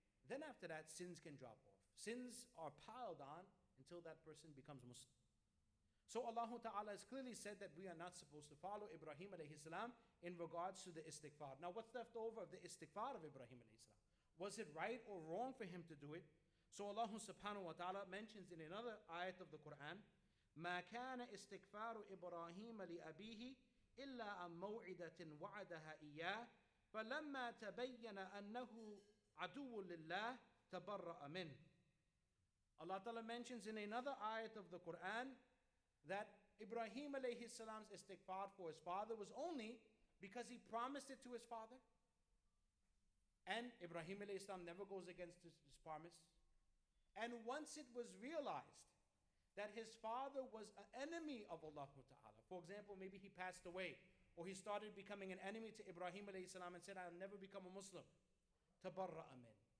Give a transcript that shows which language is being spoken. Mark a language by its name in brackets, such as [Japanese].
[English] Then after that, sins can drop off. Sins are piled on until that person becomes Muslim. So Allah Ta'ala has clearly said that we are not supposed to follow Ibrahim alayhi salam in regards to the istighfar. Now what's left over of the istighfar of Ibrahim alayhi salam? Was it right or wrong for him to do it? So Allah subhanahu wa ta'ala mentions in another ayat of the Quran, [Arabic] ما كان استغفار إبراهيم لأبيه إلا عن موعدة وعدها إياه فلما تبين أنه عدو لله تبرأ منه. [English] Allah Ta'ala mentions in another ayat of the Quran that Ibrahim alayhi salam's istighfar for his father was only because he promised it to his father. And Ibrahim alayhi salam never goes against his promise. And once it was realized that his father was an enemy of Allah Ta'ala, for example, maybe he passed away, or he started becoming an enemy to Ibrahim alayhi salam and said, I'll never become a Muslim. Tabarra'a min.